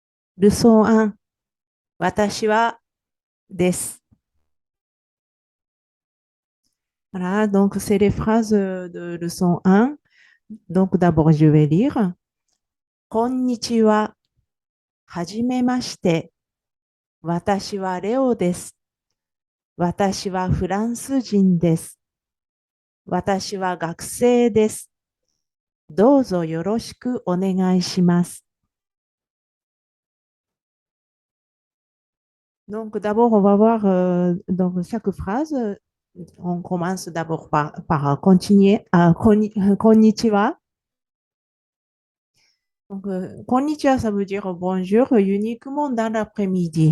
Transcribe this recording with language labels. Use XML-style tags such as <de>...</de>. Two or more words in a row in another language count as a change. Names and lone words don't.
<fr>leçon 1、</fr> <ja>私はです。</ja> <fr>Voilà, donc c'est les phrases de leçon 1. Donc d'abord, je vais lire.</fr> <ja>こんにちは。はじめまして。私はレオです。私はフランス人です。私は学生です。どうぞよろしくお願いします。</ja> <fr>Donc d'abord, on va voir donc chaque phrase. On commence d'abord par continuer. Konnichiwa. Donc, konnichiwa, ça veut dire bonjour uniquement dans l'après-midi.</fr>